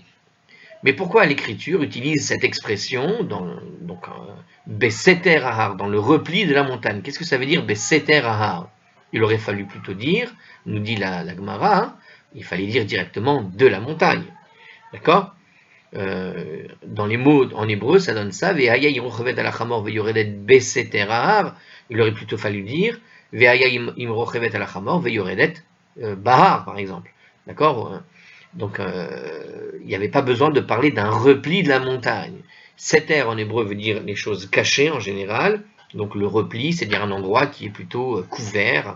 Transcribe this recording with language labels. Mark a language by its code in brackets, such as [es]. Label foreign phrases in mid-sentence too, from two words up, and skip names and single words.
[fr] Mais pourquoi l'Écriture utilise cette expression donc [he] בסתר ההר, [fr] dans le repli de la montagne? Qu'est-ce que ça veut dire [he] בסתר ההר? [fr] Il aurait fallu plutôt dire, nous dit la Gemara, il fallait dire directement de la montagne. D'accord? Dans les mots en hébreu, ça donne ça. [he] והיא היתה רוכבת על החמור ויורדת בסתר ההר. [fr] Il aurait plutôt fallu dire [he] והיא היתה רוכבת על החמור ויורדת בהר, [fr] par exemple. D'accord? Donc, il n'y avait pas besoin de parler d'un repli de la montagne. Seter en hébreu veut dire les choses cachées en général. Donc, le repli, c'est-à-dire un endroit qui est plutôt couvert.